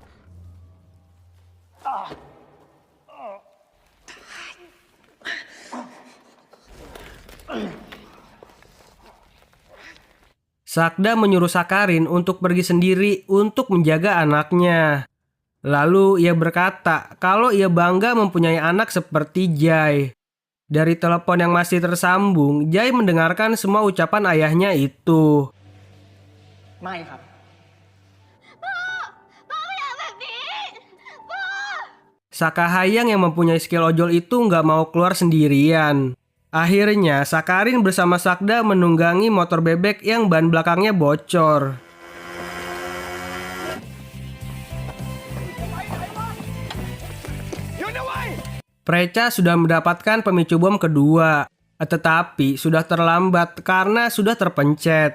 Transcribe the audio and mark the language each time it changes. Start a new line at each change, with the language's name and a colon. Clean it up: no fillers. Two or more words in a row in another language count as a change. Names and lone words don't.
Indonesian: Sakda menyuruh Sakarin untuk pergi sendiri untuk menjaga anaknya. Lalu ia berkata kalau ia bangga mempunyai anak seperti Jai. Dari telepon yang masih tersambung, Jai mendengarkan semua ucapan ayahnya itu.
Thai: ไม่ครับ พ่อไม่อยากแบบนี้ พ่อ
Indonesian: Sakahayang yang mempunyai skill ojol itu nggak mau keluar sendirian. Akhirnya, Sakarin bersama Sakda menunggangi motor bebek yang ban belakangnya bocor. Preca sudah mendapatkan pemicu bom kedua, tetapi sudah terlambat karena sudah terpencet.